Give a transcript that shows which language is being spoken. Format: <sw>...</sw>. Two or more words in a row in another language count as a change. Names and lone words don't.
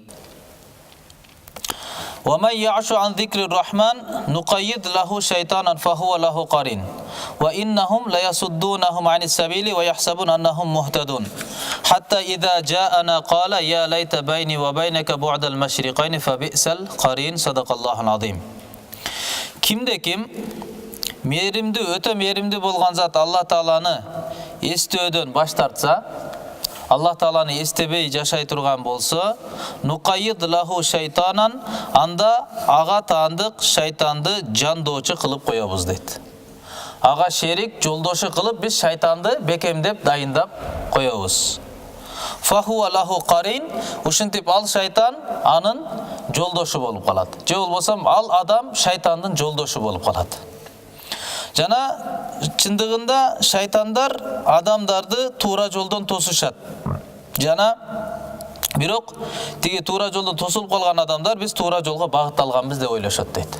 <ar>ومن يعش عن ذكر الرحمن نقيض له شيطانا فهو له قرين وإنهم ليصدونهم عن السبيل ويحسبون أنهم مهتدون حتى إذا جاءنا قال يا ليت بيني وبينك بعد المشرقين فبئس القرين صدق الله العظيم.</ar> <ky>Kimde kim merimdi öte merimdi bolgan zat Allah Taalаны эстөөдөн баш тартса, Allah Taalаны эстебей жашай турган болсо,</ky> <ar>نقيض له شيطانا,</ar> <ky>анда ага таандык шайтанды жандоочу кылып коебуз дейт. Ага шерик жолдошу кылып биз шайтанды бекемдеп дайындап коебуз.</ky> <ar>فهو له قرين,</ar> <ky>ушинтип ал шайтан анын жолдошу болуп калат. Же болбосом ал адам шайтандын жолдошу болуп калат. Жана чындыгында шайтандар адамдарды туура жолдон тосушат. Жана бирок тиги туура жолдон тосулуп калган адамдар биз туура жолго багытталганбыз деп ойлошот дейт.</ky>